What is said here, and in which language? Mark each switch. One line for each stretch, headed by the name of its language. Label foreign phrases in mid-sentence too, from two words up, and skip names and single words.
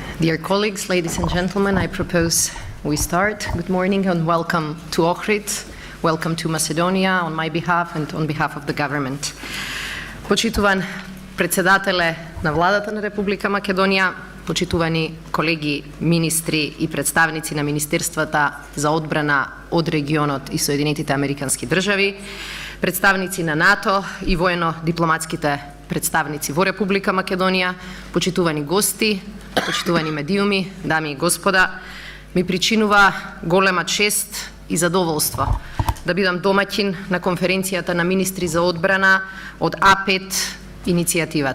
English: Dear colleagues, ladies and gentlemen, I propose we start. Good morning and welcome to Ohrid. Welcome to Macedonia on my behalf and on behalf of the government.
Macedonian: Почитуван председателе на владата на Република Македонија, почитувани колеги министри и представници на Министерствата за одбрана од регионот и Соединетите Американски држави, представници на НАТО и воено-дипломатските представници во Република Македонија, почитувани гости, почитувани медиуми, дами и господа, ми причинува голема чест и задоволство да бидам домаќин на конференцијата на министри за одбрана од А5 иницијативата.